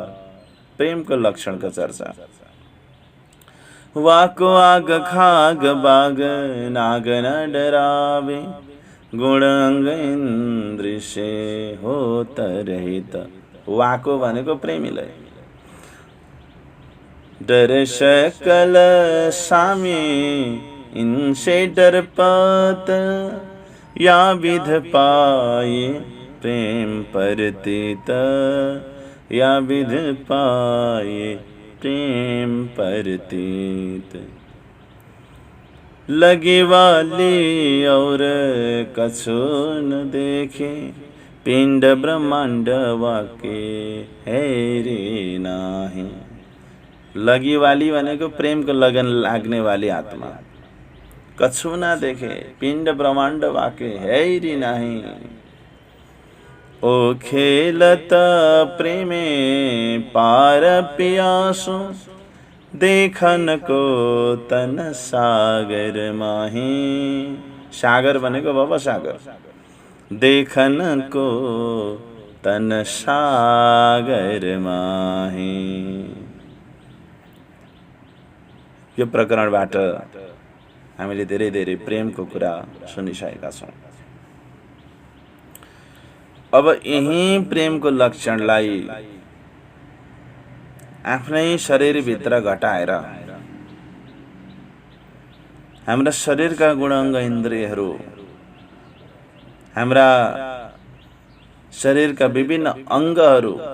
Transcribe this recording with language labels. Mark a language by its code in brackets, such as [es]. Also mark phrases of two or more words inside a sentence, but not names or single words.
[hi] प्रेम को लक्षण का चर्चा। वाको आग खाग बाग नाग न डरावे, गुण अंग इन्द्र से होत रहित। वाको [ne] भनेको प्रेमीलाई, [hi] डर सकल सामी इनसे डरपत, या विध पाए प्रेम परतीत, या विध पाए प्रेम परतीत। लगी वाली और कछु न देखे, पिंड ब्रह्मांड वाके है रे नाही। लगी वाली [ne] भनेको प्रेमको लगन लाग्ने वाली आत्मा। [hi] कछु ना देखे, पिंड ब्रह्मांड वाके है री नाही। ओ खेलत प्रेमे पार पियासो, देखन को तन सागर माही। [ne] सागर भनेको भव सागर, [hi] देखन को तन सागर माही। [ne] यो प्रकरणबाट हामीले धेरै धेरै प्रेमको कुरा सुनिसकेका छौँ। अब यही प्रेमको लक्षणलाई आफ्नै शरीरभित्र घटाएर हाम्रा शरीरका गुणाङ्ग इन्द्रियहरू, हाम्रा शरीरका विभिन्न अङ्गहरू